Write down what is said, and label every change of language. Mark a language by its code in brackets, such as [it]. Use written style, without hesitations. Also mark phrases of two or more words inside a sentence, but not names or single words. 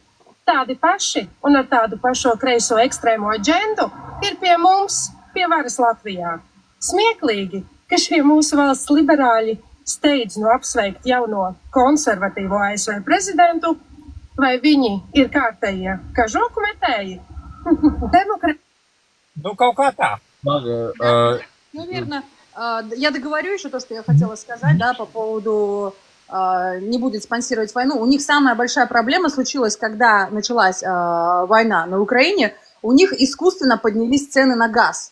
[lv] Tādi paši un ar tādu pašo kreiso ekstrēmo aģendu ir pie mums, pie varas Latvijā. Smieklīgi, ka šie mūsu valsts liberāļi steidz apsveikt jauno konservatīvo ASV prezidentu, vai viņi ir kārtējie kažoku metēji? Ну, kaut kā tā. [ru] Наверное, я договорю еще то, что я хотела сказать, да, по поводу не будет спонсировать войну. У них самая большая проблема случилась, когда началась война на Украине. У них искусственно поднялись цены на газ.